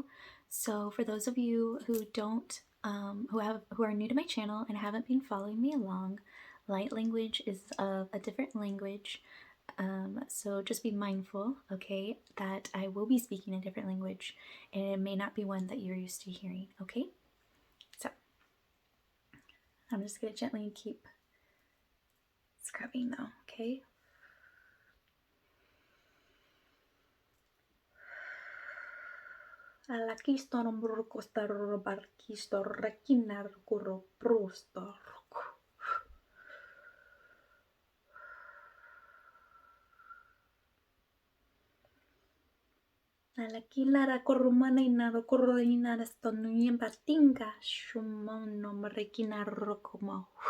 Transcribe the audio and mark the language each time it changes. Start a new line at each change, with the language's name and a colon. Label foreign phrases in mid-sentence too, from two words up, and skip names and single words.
English: So for those of you who don't, who are new to my channel and haven't been following me along, light language is a different language. So just be mindful, okay, that I will be speaking a different language, and it may not be one that you're used to hearing, okay? So I'm just gonna gently keep scrubbing though, okay? Alakistor murkostar barkistor rekinar kuro prostor. Alakilara korumana inara koroinara stonuyen batinga shumono mrekinar rokomo.